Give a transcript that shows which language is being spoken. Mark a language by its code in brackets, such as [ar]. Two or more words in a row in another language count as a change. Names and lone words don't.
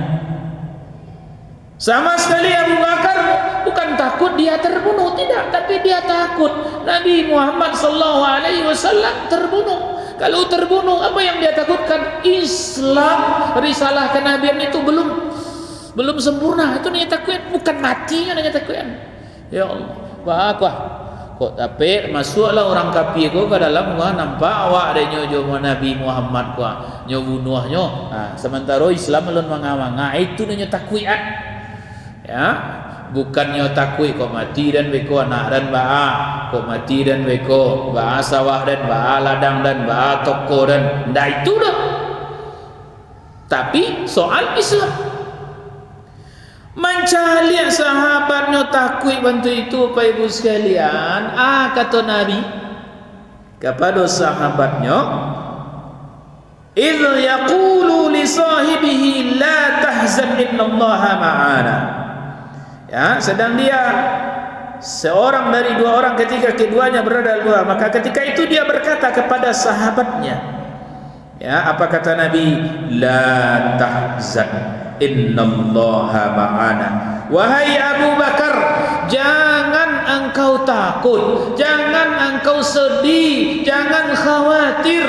[id] Sama sekali Abu Bakar bukan takut dia terbunuh, tidak, tapi dia takut Nabi Muhammad [ar] صلى الله عليه وسلم [id] terbunuh. Kalau terbunuh, apa yang dia takutkan? Islam, risalah kenabian itu belum sempurna. Itu nanya takut, bukan matinya nanya takut. [min] Ya Allah, wah kok tapi masuklah orang kafir ko ke dalam gua, nampak awak ada nyojo Nabi Muhammad ko nyo bunuhnya. [id] Sementara Islam belum manganga, itu nanya takut. [min] Ya, bukannya takut kok mati dan beko anak dan baa, kok mati dan beko baa sawah dan baa ladang dan baa toko dan ndak itu dah. [id] Tapi soal Islam, mencari sahabatnya takut bantu itu. Bapak Ibu sekalian, kata Nabi kepada sahabatnya, [ar] إذ يقول لصاحبه لا تحزن إن الله معنا. [id] Ya, sedang dia seorang dari dua orang ketika keduanya berada di luar, maka ketika itu dia berkata kepada sahabatnya, ya, apa kata Nabi? [ar] لا تحزن إن الله معنا. [id] Wahai Abu Bakar, jangan engkau takut, jangan engkau sedih, jangan khawatir.